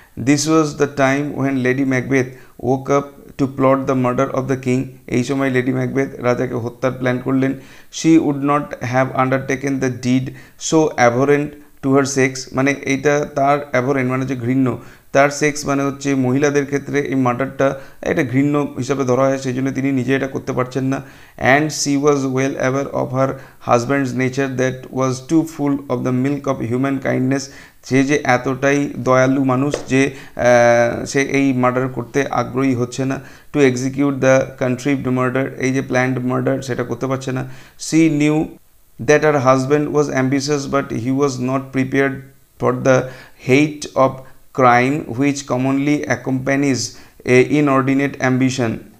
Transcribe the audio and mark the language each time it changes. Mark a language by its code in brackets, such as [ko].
[en] This was the time when lady Macbeth woke up to plot the murder of the king. [bn] এই সময় lady Macbeth রাজাকে হত্যার plan করলেন। [en] she would not have undertaken the deed so abhorrent to her sex, [bn] মানে এইটা তার abhorrent মানে হচ্ছে ঘৃণ্য, তার সেক্স মানে হচ্ছে মহিলাদের ক্ষেত্রে এই মার্ডারটা একটা ঘৃণ্য হিসাবে ধরা হয়, সেই জন্য তিনি নিজে এটা করতে পারছেন না। [en] and she was well aware of her husband's nature that was too full of the milk of human kindness, [bn] সে যে এতটাই দয়ালু মানুষ যে সে এই মার্ডার করতে আগ্রহী হচ্ছে না। [en] to execute the contrived murder, [bn] এই যে প্ল্যান্ড মার্ডার সেটা করতে পারছে না। [en] She knew that her husband was ambitious but he was not prepared for the hate of crime which commonly accompanies a inordinate ambition.